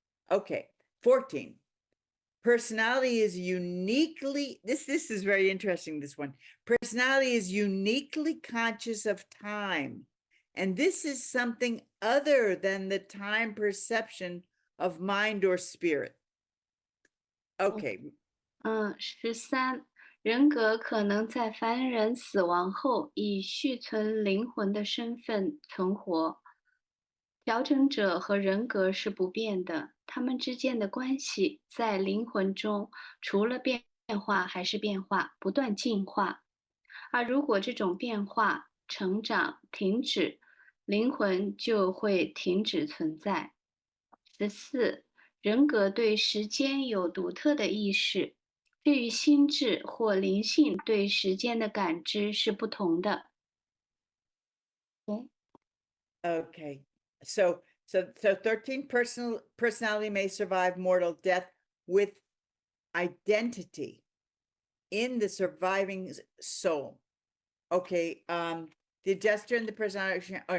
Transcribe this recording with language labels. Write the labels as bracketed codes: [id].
[en] Okay, 14. Personality is uniquely, this is very interesting, this one. Personality is uniquely conscious of time. And this is something other than the time perception of mind or spirit. Okay. [zh] 13，人格可能在凡人死亡后以续存灵魂的身份存活。调整者和人格是不变的，他们之间的关系在灵魂中除了变化还是变化，不断进化。而如果这种变化、成长停止，灵魂就会停止存在。 14，人格对时间有独特的意识，至于心智或灵性对时间的感知是不同的。 [en] Okay. So 13, personality may survive mortal death with identity in the surviving soul. Okay, the adjuster and the personality.